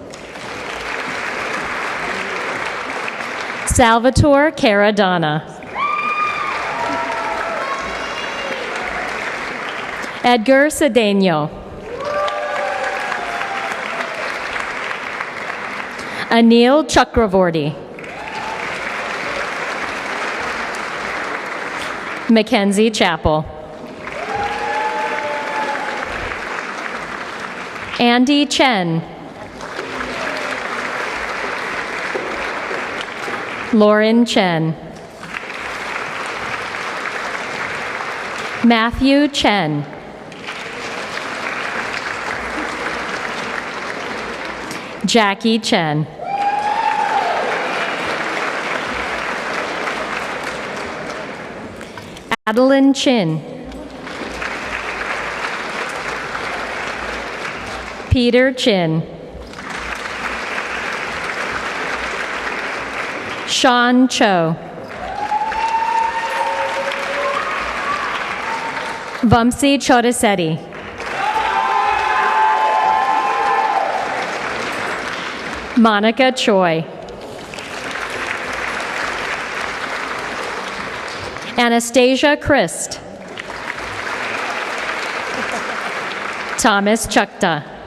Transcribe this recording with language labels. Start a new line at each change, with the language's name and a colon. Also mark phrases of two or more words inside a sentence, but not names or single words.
English: Salvatore Caradonna. Edgar Cedeno. Anil Chakravorty. Mackenzie Chappell. Andy Chen. Lauren Chen. Matthew Chen. Jackie Chen. Adeline Chin. Peter Chin. Sean Cho. Vamsi Chodasetti. Monica Choi. Anastasia Christ. Thomas Chukta.